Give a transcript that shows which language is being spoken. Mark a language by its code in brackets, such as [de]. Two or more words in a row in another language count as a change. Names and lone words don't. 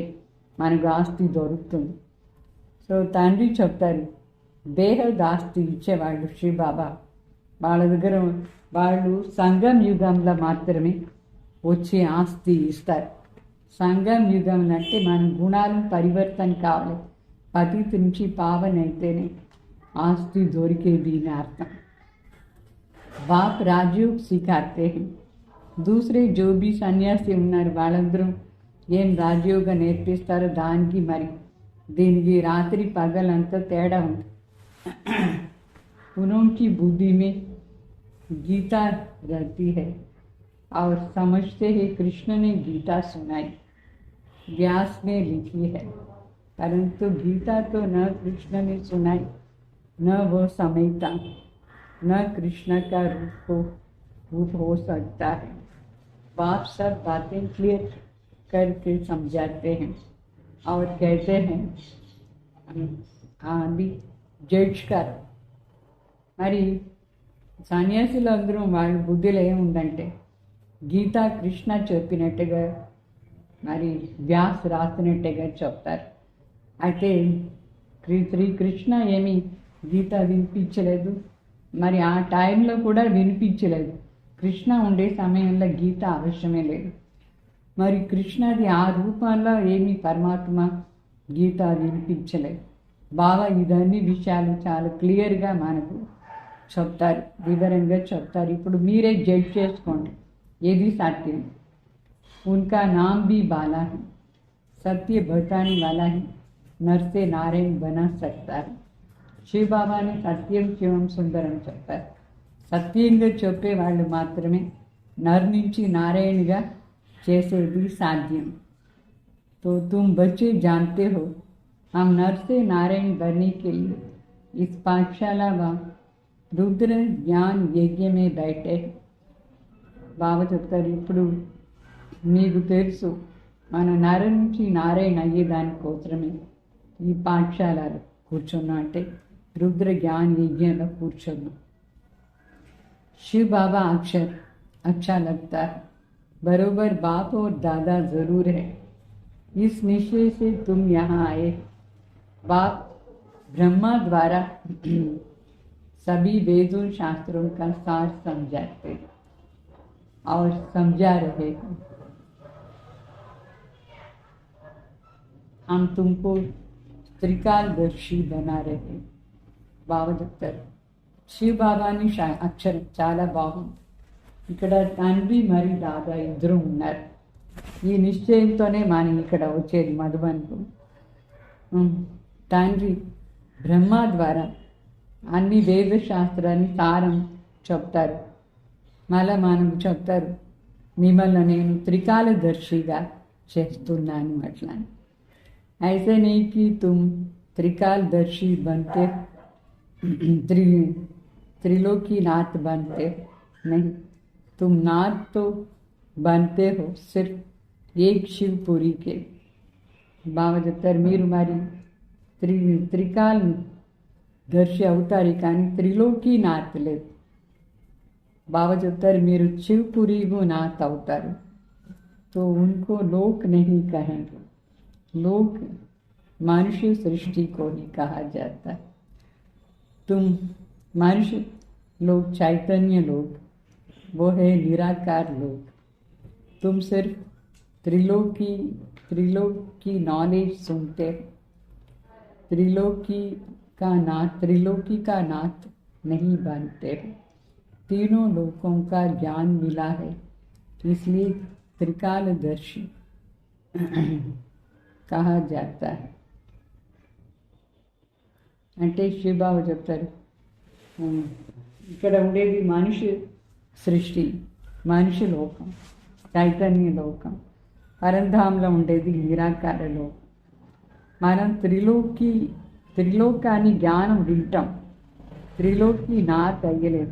[te] మనకు ఆస్తి దొరుకుతుంది సో తండ్రి చెప్తారు బేహద్ ఆస్తి ఇచ్చేవాళ్ళు శ్రీ బాబా వాళ్ళ దగ్గర వాళ్ళు సంగం యుగంలో మాత్రమే వచ్చే ఆస్తి ఇస్తారు సంగం యుగంలో అంటే మన గుణాలు పరివర్తన కావాలి పతిత నుంచి పావన అయితేనే ఆస్తి దొరికేది అని అర్థం [hi] बाप राजयोग सिखाते दूसरे जो भी संन्यासी [te] ఉన్నారు వాళ్ళందరూ ఏం రాజయోగ నేర్పిస్తారో దానికి మరి దీనికి రాత్రి పగలంతా తేడా ఉంది [hi] उनकी बुद्धि में गीता रहती है और समझते हैं कृष्ण ने गीता सुनाई व्यास ने लिखी है परंतु गीता तो न कृष्ण ने सुनाई न वो समझता न कृष्ण का रूप हो सकता है बाप सब बातें क्लियर करके समझाते हैं और कहते हैं अभी जज कर [te] మరి సన్యాసులు అందరూ వాళ్ళ బుద్ధిలో ఏముందంటే గీతా కృష్ణ చెప్పినట్టుగా మరి వ్యాస్ రాసినట్టుగా చెప్తారు అయితే శ్రీకృష్ణ ఏమీ గీత వినిపించలేదు మరి ఆ టైంలో కూడా వినిపించలేదు కృష్ణ ఉండే సమయంలో గీత అవసరమే లేదు మరి కృష్ణది ఆ రూపంలో ఏమీ పరమాత్మ గీత వినిపించలేదు బాగా ఇదన్నీ విషయాలు చాలా క్లియర్గా మనకు చెప్తారు వివరంగా చెప్తారు ఇప్పుడు మీరే జడ్జ్ చేసుకోండి ఏది సత్యం [hi] उनका नाम भी बाला है सत्य बताने वाला है नर से नारायण बना सकता है शिव बाबा ने सत्यम शिवम सुंदरम [te] చెప్పారు సత్యంగా చెప్పే వాళ్ళు మాత్రమే నర్ నుంచి నారాయణగా చేసేది సాధ్యం [hi] तो तुम बच्चे जानते हो हम नर से नारायण बनने के लिए इस पाठशाला व रुद्र ज्ञान यज्ञ में बैठे బాబా [te] చెప్తారు ఇప్పుడు మీకు తెలుసు మన నర నుంచి నారాయణ అయ్యేదానికోసమే ఈ పాఠశాలలో కూర్చున్నాం [hi] అంటే रुद्र ज्ञान यज्ञ కూర్చున్నాం शिव बाबा अक्षर अच्छा लगता है बरोबर बाप और दादा ज़रूर है इस निश्चय से तुम यहाँ आए बाप ब्रह्मा द्वारा सभी वेदों शास्त्रों का सार समझाते और समझा रहे हैं हम तुमको त्रिकालदर्शी बना रहे हैं [te] బాబా చెప్తారు శివ బాబాని అక్షరం చాలా బాగుంది ఇక్కడ తండ్రి మరి దాదా ఇద్దరు ఉన్నారు ఈ నిశ్చయంతోనే మనం ఇక్కడ వచ్చేది మధుబన్కు తండ్రి బ్రహ్మ ద్వారా అన్ని వేద శాస్త్రాన్ని సారం చెప్తారు మళ్ళా మనకు చెప్తారు మిమ్మల్ని నేను త్రికాలదర్శిగా చేస్తున్నాను అట్లా [hi] ऐसे नहीं कि तुम त्रिकालदर्शी बनते त्रिलोकी नाथ बनते नहीं तुम नाथ तो बनते हो सिर्फ एक शिवपुरी के [te] బాబా చెప్తారు మీరు మరి త్రికాల్ దర్శి అవుతారు కానీ త్రిలోకి నాథ్ లేదు బాబా చెప్తారు మీరు శివపురి నాథ్ అవుతారు [hi] तो उनको लोक नहीं कहेंगे लोग मनुष्य सृष्टि को ही कहा जाता है। तुम मनुष्य लोग, चैतन्य लोग, वो है निराकार लोग। तुम सिर्फ त्रिलोकी नॉलेज सुनते हो, त्रिलोकी का नाथ नहीं बनते हो। तीनों लोकों का ज्ञान मिला है, इसलिए त्रिकालदर्शी कहा जाता है। [te] అంటే శివబాబు చెప్తారు, ఇక్కడ ఉండేది మనిషి సృష్టి, మనిషి లోకం, చైతన్య లోకం. పరంధాంలో ఉండేది నిరాకార లోకం. మనం త్రిలోకాన్ని జ్ఞానం వింటాం, త్రిలోకి నాథ్ అయ్యలేదు.